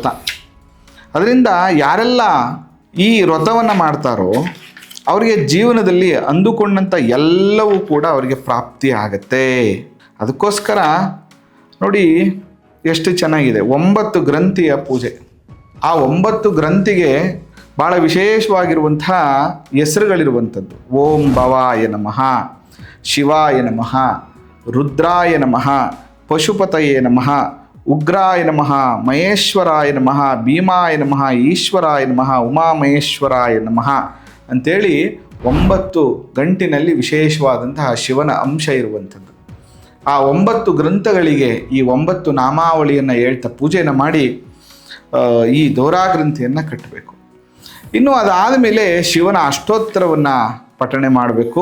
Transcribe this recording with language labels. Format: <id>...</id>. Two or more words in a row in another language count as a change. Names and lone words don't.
<kn>ಅದರಿಂದ ಯಾರೆಲ್ಲ ಈ ವ್ರತವನ್ನು ಮಾಡ್ತಾರೋ ಅವರಿಗೆ ಜೀವನದಲ್ಲಿ ಅಂದುಕೊಂಡಂಥ ಎಲ್ಲವೂ ಕೂಡ ಅವರಿಗೆ ಪ್ರಾಪ್ತಿ ಆಗತ್ತೆ. ಅದಕ್ಕೋಸ್ಕರ ನೋಡಿ ಎಷ್ಟು ಚೆನ್ನಾಗಿದೆ. 9 ಗ್ರಂಥಿಯ ಪೂಜೆ. ಆ 9 ಗ್ರಂಥಿಗೆ ಭಾಳ ವಿಶೇಷವಾಗಿರುವಂಥ ಹೆಸರುಗಳಿರುವಂಥದ್ದು.</kn> <sa>ಓಂ ಭವಾಯ ನಮಃ, ಶಿವಾಯ ನಮಃ, ರುದ್ರಾಯ ನಮಃ, ಪಶುಪತಯೇ ನಮಃ, ಉಗ್ರಾಯ ನಮಃ, ಮಹೇಶ್ವರಾಯ ನಮಃ, ಭೀಮಾಯ ನಮಃ, ಈಶ್ವರಾಯ ನಮಃ, ಉಮಾಮಹೇಶ್ವರಾಯ ನಮಃ</sa> <kn>ಅಂಥೇಳಿ 9 ಗಂಟಿನಲ್ಲಿ ವಿಶೇಷವಾದಂತಹ ಶಿವನ ಅಂಶ ಇರುವಂಥದ್ದು. ಆ 9 ಗ್ರಂಥಗಳಿಗೆ ಈ 9 ನಾಮಾವಳಿಯನ್ನು ಹೇಳ್ತಾ ಪೂಜೆಯನ್ನು ಮಾಡಿ ಈ ದೋರಾ ಗ್ರಂಥಿಯನ್ನು ಕಟ್ಟಬೇಕು. ಇನ್ನು ಅದಾದ ಮೇಲೆ ಶಿವನ ಅಷ್ಟೋತ್ತರವನ್ನು ಪಠಣೆ ಮಾಡಬೇಕು.</kn>